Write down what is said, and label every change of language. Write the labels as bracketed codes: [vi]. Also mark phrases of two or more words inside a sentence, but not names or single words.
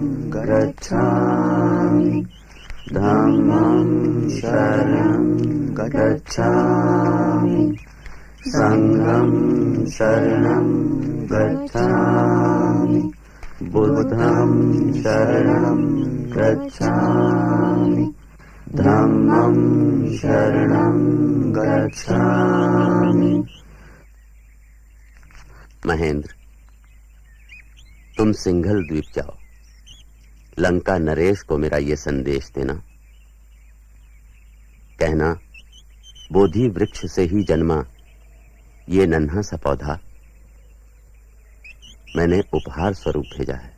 [pi] गच्छामि, धम्मं शरणं गच्छामि, संघं शरणं गच्छामि, बुद्धं शरणं गच्छामि, धम्मं शरणं गच्छामि। [hi] महेंद्र, तुम सिंघल द्वीप जाओ, लंका नरेश को मेरा ये संदेश देना, कहना बोधि वृक्ष से ही जन्मा ये नन्हा सा पौधा मैंने उपहार स्वरूप भेजा है।